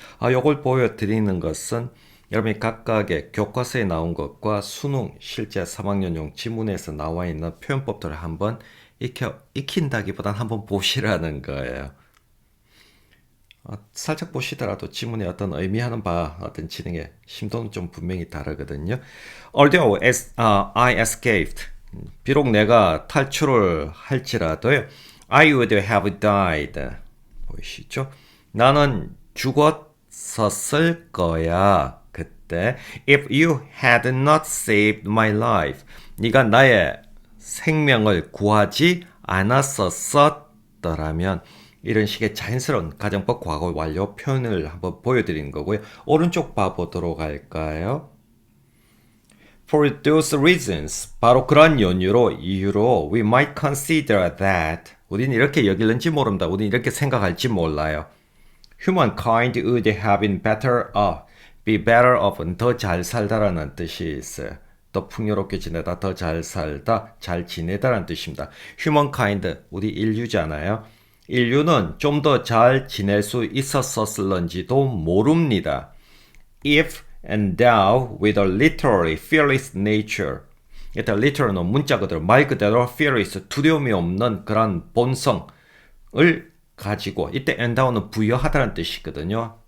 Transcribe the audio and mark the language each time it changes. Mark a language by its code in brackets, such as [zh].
[ko] 요걸 보여드리는 것은 여러분이 각각의 교과서에 나온 것과 수능 실제 3학년용 지문에서 나와 있는 표현법들을 한번 익힌다기보다는 한번 보시라는 거예요. 살짝 보시더라도 지문에 어떤 의미하는 바 어떤 진행의 심도는 좀 분명히 다르거든요. [en] Although I escaped, [ko] 비록 내가 탈출을 할지라도요, [en] I would have died. [ko] 보이시죠? 나는 죽었었을 거야. 그때 [en] If you had not saved my life, [ko] 네가 나의 생명을 구하지 않았었더라면 이런 식의 자연스러운 가정법 과거 완료 표현을 한번 보여드리는 거고요. 오른쪽 봐보도록 할까요? [en] For those reasons, [ko] 바로 그런 이유로 [en] we might consider that [ko] 우리는 이렇게 여길는지 모릅니다. 우리는 이렇게 생각할지 몰라요. [en] Humankind would have been better off. [ko] Be better off은 더 잘 살다라는 뜻이 있어요. 더 풍요롭게 지내다, 더 잘 살다, 잘 지내다라는 뜻입니다. Humankind, 우리 인류잖아요. 인류는 좀 더 잘 지낼 수 있었을런지도 모릅니다. [en] If endowed with a literally fearless nature. [ko] 일단 literal은 문자 그대로 말 그대로 fearless 두려움이 없는 그런 본성을 가지고 이때 endow는 부여하다는 뜻이거든요.